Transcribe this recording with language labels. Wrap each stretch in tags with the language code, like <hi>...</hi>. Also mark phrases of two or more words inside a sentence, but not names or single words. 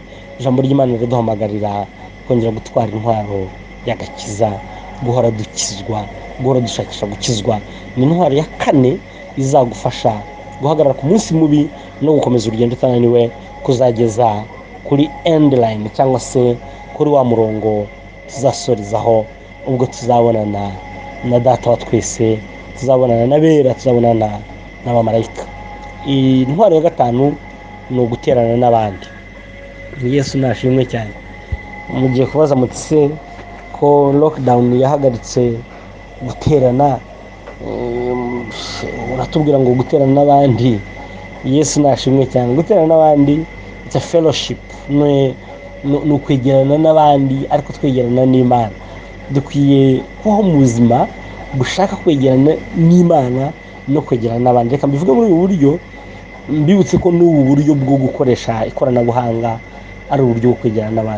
<rw>ijambo ry'Imana riduhamagarira kongera gutwara intwaro y'agakiza, guhora dukizwa, guhora dushakisha gukizwa. ni intwaro ya kane izagufasha guhagarara ku munsi mubi no gukomeza urugendo utananiwe, kuzageza kuri</rw> <en>end line</en> <rw>cyangwa se kuri wa murongo tuzasorezaho, ubwo tuzabonana na data wa twese, tuzabonana n'abera, tuzabonana n'abamarayika. intwaro ya gatanu ni uguterana n'abandi. Yesu nashimwe cyane. mugiye kubaza mutse ko lockdown yahagaritse guterana, uratubwira ngo guterana n'abandi. Yesu nashimwe cyane. guterana n'abandi</rw> <en>it's a fellowship,</en> <rw>ni ukwegerana n'abandi ariko twegerana n'Imana. dukwiye kubaho mu buzima gushaka kwegerana n'Imana no kwegerana n'abandi. reka mbivuge muri ubu buryo, mbibutse ko n'ubu buryo bwo gukoresha ikoranabuhanga ari uburyo bwo kwegerana n'abandi.</rw>